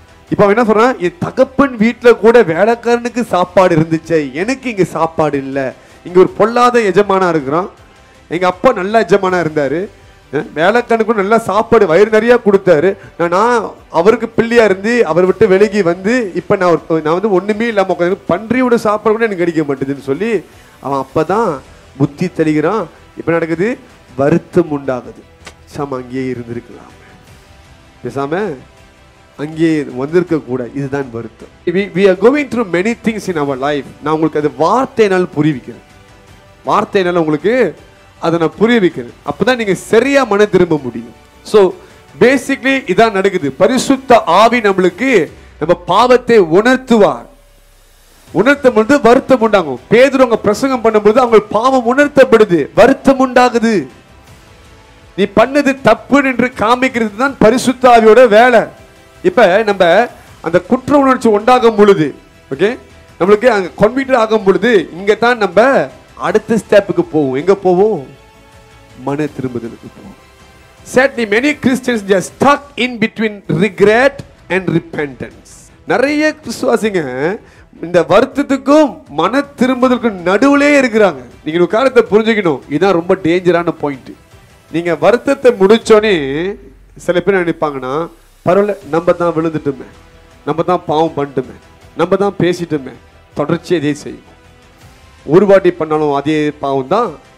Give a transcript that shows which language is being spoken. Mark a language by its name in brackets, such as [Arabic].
[Tamil] இப்ப அவன் என்ன சொல்றான், என் தகப்பன் வீட்டுல கூட வேலைக்காரனுக்கு சாப்பாடு இருந்துச்சு, எனக்கு இங்க சாப்பாடு இல்ல, இங்க ஒரு பொல்லாத எஜமானா இருக்கிறான், எங்க அப்பா நல்ல எஜமானா இருந்தாரு, வேலைக்காரனுக்கு நல்லா சாப்பாடு வயிறு நிறைய கொடுத்தாரு, நான் அவருக்கு பிள்ளையா இருந்து அவர் விட்டு விலகி வந்து இப்ப நான் ஒண்ணுமே இல்லாம பன்றியோட சாப்பாடு கூட எனக்கு கிடைக்க மாட்டேதுன்னு சொல்லி அவன் அப்பதான் புத்தி தெளிகிறான். இப்ப நடக்குது, வருத்தம் உண்டாகுது. சாம அங்கேயே இருந்திருக்கலாம், பேசாம அங்கே வந்திருக்க கூட. இதுதான் வருத்தம். [English] we are going through many things in our life. [Tamil] நான் உங்களுக்கு அது வார்த்தையினால் புரிவிக்கிறேன், வார்த்தையினால உங்களுக்கு அதை நான் புரிய வைக்கிறேன். அப்பதான் நீங்க சரியா மன திரும்ப முடியும். [English] so basically [Tamil] இதான் நடக்குது. பரிசுத்த ஆவி நம்மளுக்கு நம்ம பாவத்தை உணர்த்துவார். உணர்த்தும் பொழுது வருத்தம் உண்டாகும். பேதுரு அவங்க பிரசங்கம் பண்ணும்போது அவங்க பாவம் உணர்த்தப்படுது, வருத்தம் உண்டாகுது. நீ பண்ணது தப்பு என்று காமிக்கிறது தான் பரிசுத்த ஆவியோட வேலை. இப்ப நம்ம அந்த குற்ற உணர்ச்சி உண்டாகும் பொழுது, ஓகே, நம்மளுக்கு அங்க கன்விக்ட் ஆகும் பொழுது இங்க தான் நம்ம அடுத்த ஸ்டெப்புக்கு போவோம். எங்க போவோம்? மன திரும்புதலுக்கு போவோம். [English] Sadly, many Christians just stuck in between regret and repentance. [Tamil] நிறைய கிறிஸ்துவாசிங்க இந்த வருத்தத்துக்கும் மன திரும்புதலுக்கும் நடுவுலே இருக்கிறாங்க. நீங்க ஒரு காரியத்தை புரிஞ்சுக்கணும், இதுதான் ரொம்ப டேஞ்சரான பாயிண்ட். நீங்க வருத்தத்தை முடிச்சோன்னே சில பேர் நினைப்பாங்கன்னா, பரவாயில்ல, நம்ம தான் விழுந்துட்டோமே, நம்ம தான் பாவம் பண்ணிட்டோமே, நம்ம தான் பேசிட்டோமே, தொடர்ச்சி அதே செய்யும். ஒரு வாட்டி பண்ணாலும் அதே பாவம் தான்